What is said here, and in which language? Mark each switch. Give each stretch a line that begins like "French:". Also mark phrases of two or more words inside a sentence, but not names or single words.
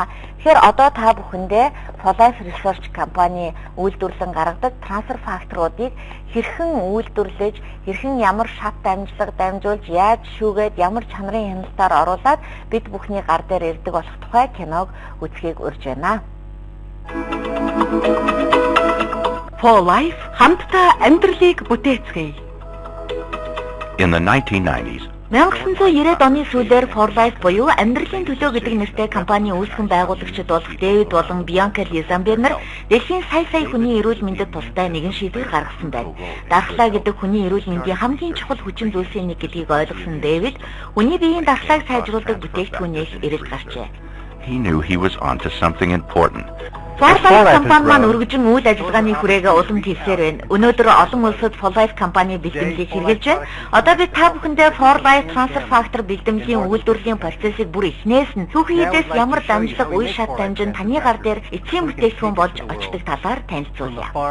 Mongolian: Тэгэхээр одоо та бүхэндээ For Life Research компани үйлдвэрлэн гаргадаг трансфер факторуудыг хэрхэн үйлдвэрлэж, хэрхэн ямар шат дамжлага дамжуулж, яаж шүүгээд, ямар чанарын хяналтаар оруулаад бид бүхний гар дээр ирдэг болох тухай киног үзхийг урьж байна. For Life хамтдаа амьдралыг бүтээцгээе.
English: In the 1990s,
Mongolian: 1990-ад оны сүүлээр For Life буюу амьдралын төлөө гэдэг нэртэй компани үүсгэн байгуулагчид болох Дэвид болон Бианка Лизамбер нар дэлхийн сая хүний эрүүл мэндэд тустай нэгэн шийдвэр гаргасан байна. Дархлаа гэдэг хүний эрүүл мэндийн хамгийн чухал хүчин зүйлсийн нэг гэдгийг ойлгосон Дэвид хүний биеийн дархлааг сайжруулдаг бүтээгдэхүүнээс эрэлт гарчээ.
English: he knew he was onto something important.
Mongolian: For Life компани маань өргөжин үйл ажиллагааны хүрээгээ улам хэлсээр байна. Өнөөдөр олон улсад For Life компани бэлтгэлийг хэрэгжилж байна. Одоо бид та бүхэндээ For Life трансфер фактор бэлтгэлийн үйлдвэрлэлийн процессыг бүр эхнээс нь түүхийн эдээс ямар дамжлага үе шат дамжин таны гар дээр эцсийн бүтээгдэхүүн болж очдог талаар танилцуулъя.